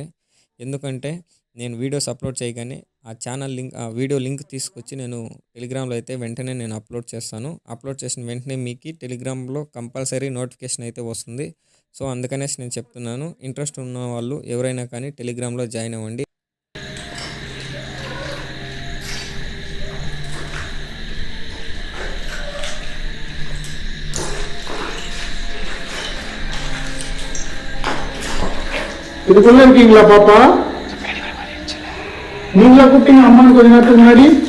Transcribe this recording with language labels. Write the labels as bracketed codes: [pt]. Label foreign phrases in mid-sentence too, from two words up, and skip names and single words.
[te] ఎందుకంటే నేను వీడియోస్ అప్లోడ్ చేయగానే ఆ ఛానల్ లింక్, ఆ వీడియో లింక్ తీసుకొచ్చి నేను టెలిగ్రామ్లో అయితే వెంటనే నేను అప్లోడ్ చేస్తాను. అప్లోడ్ చేసిన వెంటనే మీకు టెలిగ్రామ్లో కంపల్సరీ నోటిఫికేషన్ అయితే వస్తుంది. సో అందుకనేసి నేను చెప్తున్నాను, ఇంట్రెస్ట్ ఉన్న వాళ్ళు ఎవరైనా కానీ టెలిగ్రామ్లో జాయిన్ అవ్వండి. [ta] இதுக்குள்ள இருக்கீங்களா பாப்பா? நீங்களா கூப்பிட்டீங்க அம்மான்னு கொஞ்ச நேரத்துக்கு முன்னாடி?